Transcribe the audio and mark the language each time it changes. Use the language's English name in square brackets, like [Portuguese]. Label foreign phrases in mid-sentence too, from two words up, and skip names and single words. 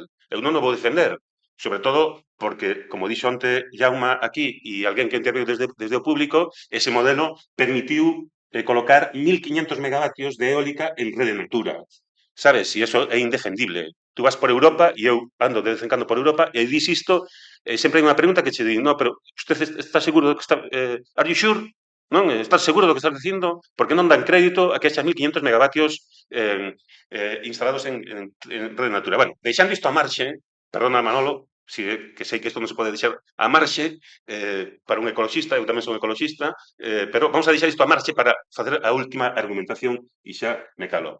[Galician] Eu non o vou defender, sobre todo porque, como dixo onte Jaume aquí e alguén que interviu desde o público, ese modelo permitiu colocar 1.500 megavatios de eólica en rede natura. Sabes? E iso é indefendible. Tú vas por Europa, e eu ando de vez en cando por Europa, e dis isto, sempre hai unha pregunta que che di, [Spanish] no, pero usted está seguro de que está... [English] are you sure? [Galician] Non? Estás seguro do que estás dicindo? Porque non dan crédito a que haxa 1.500 megavatios instalados en rede natura. Bueno, deixando isto a marxe, perdona Manolo, que sei que isto non se pode deixar a marxe para un ecoloxista, eu tamén son ecoloxista, pero vamos a deixar isto a marxe para facer a última argumentación e xa me calo.